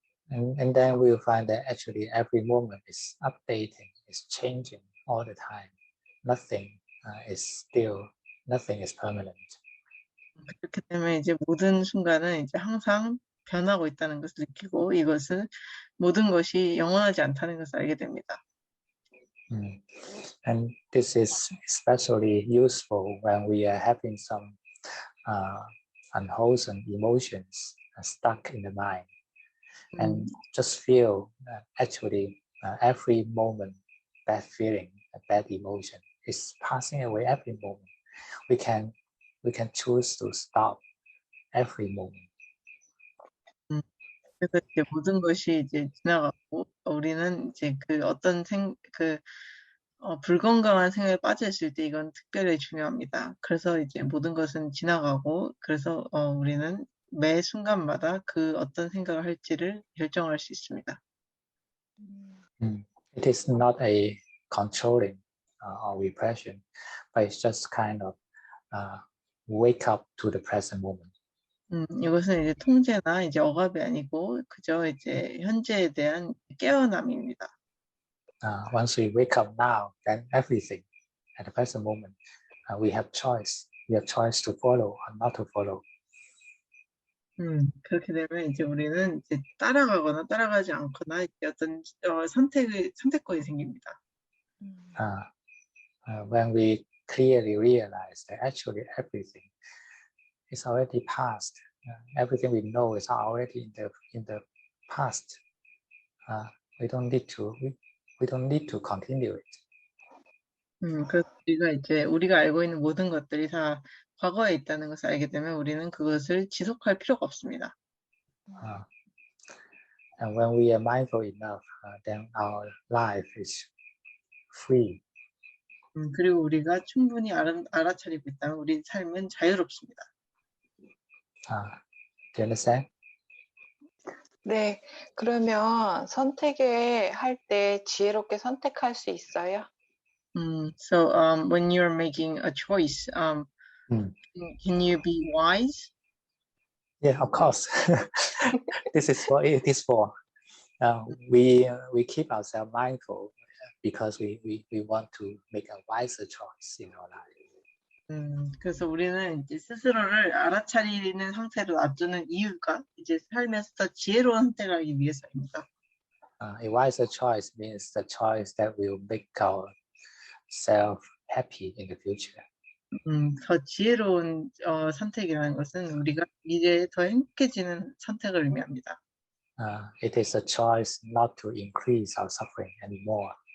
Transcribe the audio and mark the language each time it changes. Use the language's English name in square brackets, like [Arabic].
[English] And then we'll find that actually every moment is updating, is changing all the time. Nothing is still, nothing is permanent. [Korean] 그렇기 때문에 이제 모든 순간은 이제 항상 변하고 있다는 것을 느끼고 이것은 모든 것이 영원하지 않다는 것을 알게 됩니다. [English] And this is especially useful when we are having some unwholesome emotions stuck in the mind. And just feel actually every moment, that feeling, that emotion is passing away every moment. We can choose to stop every moment. [Korean] 그래서 이제 모든 것이 이제 지나가고 우리는 이제 그 어떤 불건강한 생각에 빠져 있을 때 이건 특별히 중요합니다. 그래서 이제 모든 것은 지나가고 그래서 우리는 매 순간마다 그 어떤 생각을 할지를 결정할 수 있습니다. [English] It is not a controlling or repression, but it's just kind of wake up to the present moment. [Korean] 이것은 이제 통제나 이제 억압이 아니고 그저 이제 현재에 대한 깨어남입니다. [English] Once we wake up now, then everything at the present moment, we have choice. We have choice to follow or not to follow. [Korean] 그렇게 되면 이제 우리는 이제 따라가거나 따라가지 않거나 이제 어떤 선택권이 생깁니다. [English] When we clearly realize that actually everything is already past, everything we know is already in the past. We don't need to continue it. [Korean] 그래서 우리가 알고 있는 모든 것들이 다 과거에 있다는 것을 알게 되면 우리는 그것을 지속할 필요가 없습니다. [English] And when we are mindful enough, then our life is free. [Korean] 그리고 우리가 충분히 알아차리고 있다면 우리 삶은 자유롭습니다. [English] Do you understand? [Korean] 네, 그러면 선택을 할 때 지혜롭게 선택할 수 있어요? [English] So when you're making a choice, Can you be wise? Yeah, of course. This is what it is for. We keep ourselves mindful because we want to make a wiser choice in our life. [Korean] 그래서 우리는 이제 스스로를 알아차리는 상태로 놔두는 이유가 이제 삶에서 더 지혜로운 선택을 하기 위해서입니다. [English] A wiser choice means the choice that will make ourselves happy in the future. [Korean] 더 지혜로운 선택이라는 것은 우리가 미래에 더 행복해지는 선택을 의미합니다. [English] It is a choice not to increase our suffering anymore.